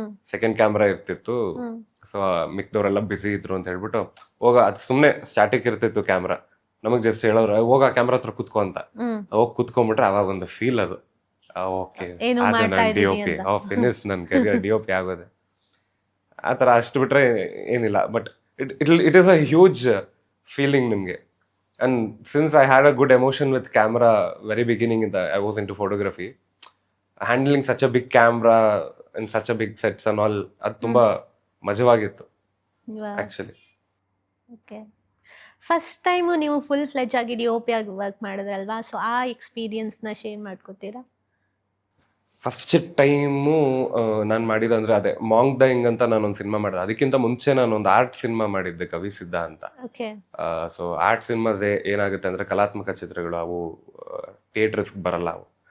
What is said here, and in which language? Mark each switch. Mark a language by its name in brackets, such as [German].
[Kannada] Second camera ಇರ್ತಿತ್ತು. So ಮಿಕ್ದವ್ರೆಲ್ಲ ಬಿಸಿ ಇದ್ರು ಅಂತ ಹೇಳ್ಬಿಟ್ಟು ಅದು ಸುಮ್ಮನೆ ಸ್ಟಾಟಿಕ್ ಇರ್ತಿತ್ತು ಕ್ಯಾಮ್ರಾ. ನಮಗ್ ಜಸ್ಟ್ ಹೇಳೋರು ಹೋಗ ಕ್ಯಾಮ್ರಾ ಹತ್ರ ಕುತ್ಕೊ ಅಂತ. ಹೋಗಿ ಕುತ್ಕೊಂಡ್ಬಿಟ್ರೆ ಅವಾಗ ಒಂದು ಫೀಲ್ ಅದು, ಓಕೆ DOP ಫಿನಿಶ್, ನನ್ ಕೆರಿಯರ್ DOP ಆಗೋದೆ ಆ ಥರ. ಅಷ್ಟು ಬಿಟ್ರೆ ಏನಿಲ್ಲ. [English] But it is a huge feeling ನಿಮಗೆ. And since I had a good emotion with camera very beginning I was into photography, handling such a big camera and such a big sets and all, [Kannada] ಅದು ತುಂಬಾ ಮಜವಾಗಿತ್ತು actually. [English] Okay. [Kannada] First time ನೀವು full ಫ್ಲೆಜ್ ಆಗಿ DOP ಆಗಿ work ಮಾಡಿದ್ರಲ್ವಾ? So ಆ ಎಕ್ಸ್ಪೀರಿಯನ್ಸ್ನ share ಮಾಡ್ಕೋತೀರಾ? First time ನಾನು ಮಾಡಿದಂದ್ರೆ ಅದೇ Maang the ಹಿಂಗ್ ಅಂತ ನಾನೊಂದು ಸಿನಿಮಾ ಮಾಡಿದೆ. ಅದಕ್ಕಿಂತ ಮುಂಚೆ ನಾನೊಂದು ಆರ್ಟ್ ಸಿನಿಮಾ ಮಾಡಿದ್ದೆ, ಕವಿ ಸಿದ್ಧ ಅಂತ. ಸೊ ಆರ್ಟ್ ಸಿನಿಮಾಸ್ ಏನಾಗುತ್ತೆ ಅಂದ್ರೆ, ಕಲಾತ್ಮಕ ಚಿತ್ರಗಳು, ಅವು ಥಿಯೇಟರ್ಸ್ಗೆ ಬರಲ್ಲ ಅವು.